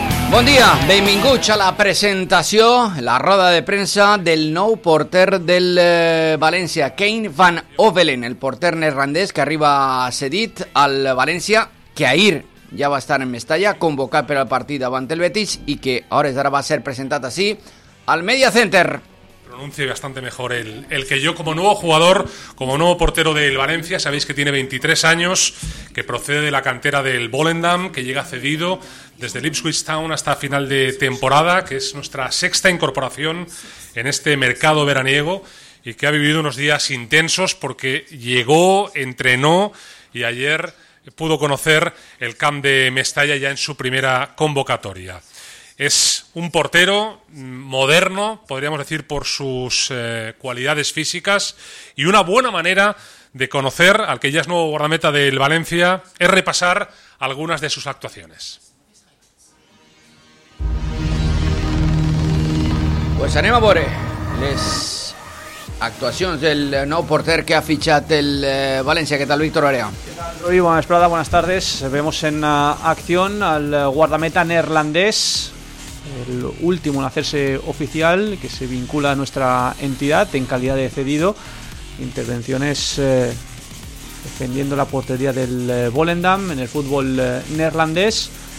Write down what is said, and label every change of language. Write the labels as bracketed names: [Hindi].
[Catalan] Bon dia, benvinguts a la presentació, la roda de premsa del nou porter del València, Kane Van Ovelen, el porter neerlandès que arriba cedit al València, que ahir ja va estar en Mestalla, convocat per al partit davant el Betis i que a hores d'ara va ser presentat així al Media Center. [Spanish] Pronuncie bastante mejor el que yo como nuevo jugador, como nuevo portero del Valencia. Sabéis que tiene 23 años, que procede de la cantera del Volendam, que llega cedido desde el Ipswich Town hasta final de temporada, que es nuestra sexta incorporación en este mercado veraniego y que ha vivido unos días intensos porque llegó, entrenó y ayer pudo conocer el camp de Mestalla ya en su primera convocatoria. Es un portero moderno, podríamos decir, por sus cualidades físicas, y una buena manera de conocer al que ya es nuevo guardameta del Valencia es repasar algunas de sus actuaciones. [Catalan] Pues anem a veure les actuacions del nou porter que ha fichat el València. [Spanish] ¿Qué tal, Víctor Area? ¿Qué tal, Rui? Prada, buenas tardes. Vemos en acción al guardameta neerlandés, el último en hacerse oficial, que se vincula a nuestra entidad en calidad de cedido. Intervenciones defendiendo la portería del Volendam en el fútbol neerlandés.